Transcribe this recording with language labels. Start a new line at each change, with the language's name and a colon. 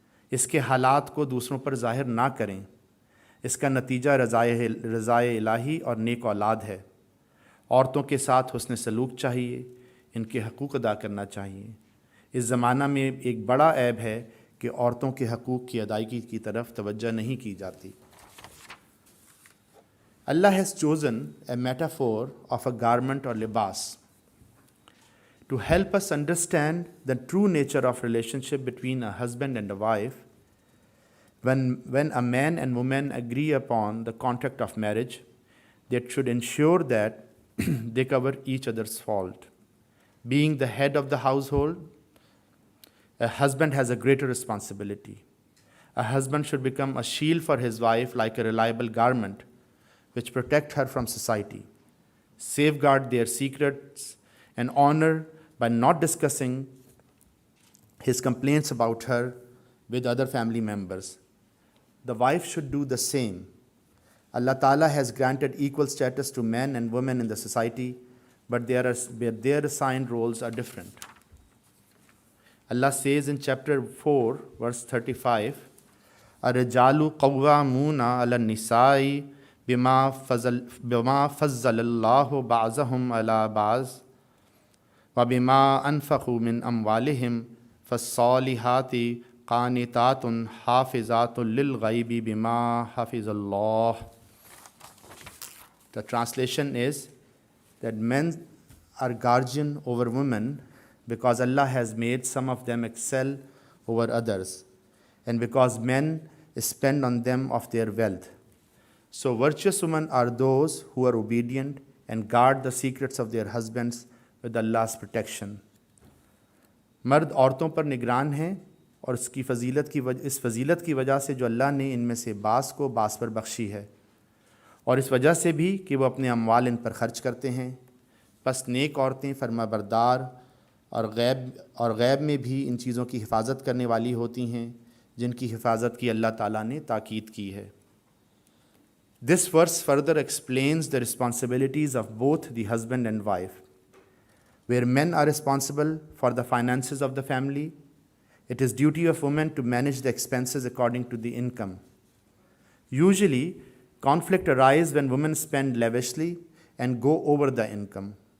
Urdu: اس کے حالات کو دوسروں پر ظاہر نہ کریں. اس کا نتیجہ رضائے الہی اور نیک اولاد ہے. عورتوں کے ساتھ حسن سلوک چاہیے، ان کے حقوق ادا کرنا چاہیے. اس زمانہ میں ایک بڑا عیب ہے کہ عورتوں کے حقوق کی ادائیگی کی طرف توجہ نہیں کی جاتی.
English: Allah has chosen a metaphor of a garment or libas to help us understand the true nature of relationship between a husband and a wife. When a man and woman agree upon the contract of marriage, they should ensure that they cover each other's fault. Being the head of the household, a husband has a greater responsibility. A husband should become a shield for his wife like a reliable garment which protect her from society, safeguard their secrets, and honor by not discussing his complaints about her with other family members. The wife should do the same. Allah Ta'ala has granted equal status to men and women in the society, but their assigned roles are different. Allah says in chapter 4, verse 35,
Arabic: الرجال قوامون على النساء بما فضل الله بعضهم على بعض وبما أنفقوا من أموالهم فالصالحات قانتات حافظات للغيب بما حفظ الله.
English: The translation is that men are guardian over women because Allah has made some of them excel over others, and because men spend on them of their wealth. So virtuous women are those who are obedient and guard the secrets of their husbands with Allah's protection.
Urdu: مرد عورتوں پر نگران ہیں اور اس فضیلت کی وجہ سے جو اللہ نے ان میں سے بعض کو بعض پر بخشی ہے، اور اس وجہ سے بھی کہ وہ اپنے اموال ان پر خرچ کرتے ہیں. پس نیک عورتیں فرما بردار اور غیب میں بھی ان چیزوں کی حفاظت کرنے والی ہوتی ہیں جن کی حفاظت کی اللہ تعالیٰ نے تاکید کی ہے.
English: This verse further explains the responsibilities of both the husband and wife. Where men are responsible for the finances of the family, it is duty of women to manage the expenses according to the income. Usually, conflict arises when women spend lavishly and go over the income.